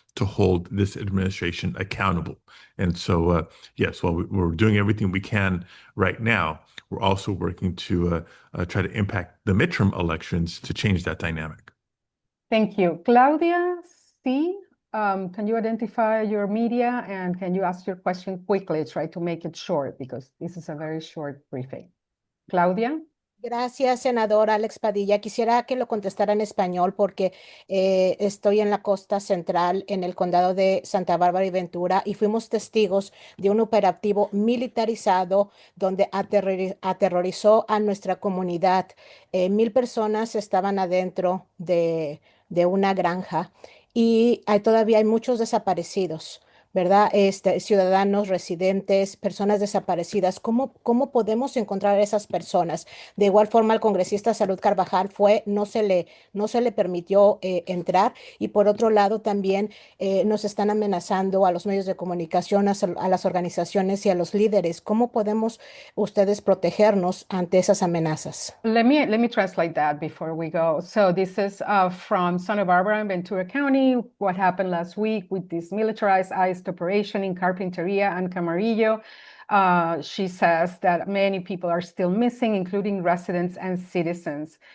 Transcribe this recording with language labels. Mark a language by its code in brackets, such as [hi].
[en] to hold this administration accountable. And so, yes, while we're doing everything we can right now, we're also working to try to impact the midterm elections to change that dynamic. Thank you. Claudia C., can you identify your media and can you ask your question quickly? Try to make it short because this is a very short briefing. Claudia. [es] Gracias, senador Alex Padilla. Quisiera que lo contestara en español porque estoy en la costa central, en el condado de Santa Bárbara y Ventura, y fuimos testigos de un operativo militarizado donde aterrorizó a nuestra comunidad. 1,000 personas estaban adentro de una granja y todavía hay muchos desaparecidos. ¿Verdad? Ciudadanos, residentes, personas desaparecidas. ¿Cómo podemos encontrar a esas personas? De igual forma, el congresista Salud Carvajal no se le permitió entrar. Y por otro lado, también nos están amenazando a los medios de comunicación, a las organizaciones y a los líderes. ¿Cómo podemos ustedes protegernos ante esas amenazas? [en] Let me translate that before we go. So this is from Santa Barbara and Ventura County, what happened last week with this militarized ICE operation in Carpinteria and Camarillo. She says that many people are still missing, including residents and citizens.